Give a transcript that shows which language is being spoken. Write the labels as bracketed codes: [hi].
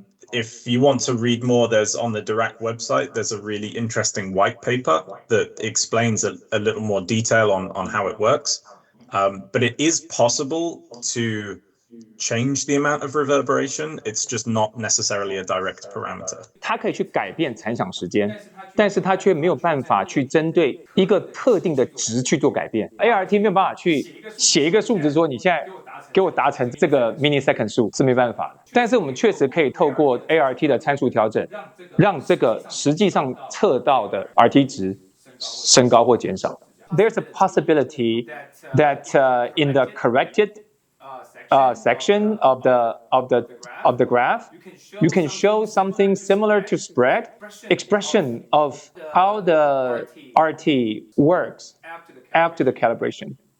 [en] If you want to read more, there's on the Dirac website, there's a really interesting white paper that explains a little more detail on how it works. But it is possible to change the amount of reverberation. It's just not necessarily a direct parameter. [zh] 它可以去改变残响时间，但是它却没有办法去针对一个特定的值去做改变。 ART 没有办法去写一个数值说你现在给我达成这个 millisecond 数，是没办法的。但是我们确实可以透过 ART 的参数调整，让这个实际上测到的 RT 值升高或减少。 [en] There's a possibility that in the corrected section of the graph, you can show something similar to spread expression of how the RT works after the calibration.